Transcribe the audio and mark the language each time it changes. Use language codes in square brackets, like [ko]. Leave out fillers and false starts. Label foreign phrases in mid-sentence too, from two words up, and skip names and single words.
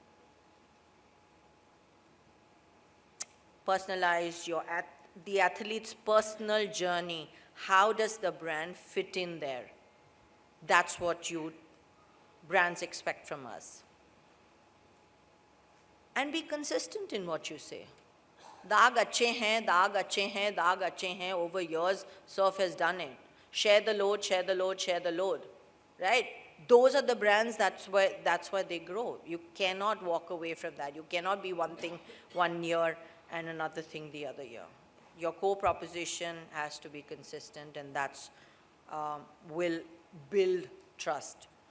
[en] Personalize the athlete's personal journey. How does the brand fit in there? That's what brands expect from us. And be consistent in what you say. [hi] दाग अच्छे हैं, दाग अच्छे हैं, दाग अच्छे हैं. [en] Over years, Surf has done it. Share the load, share the load, share the load. Right? Those are the brands, that's where they grow. You cannot walk away from that. You cannot be one thing one year and another thing the other year. Your core proposition has to be consistent, and that's will build trust.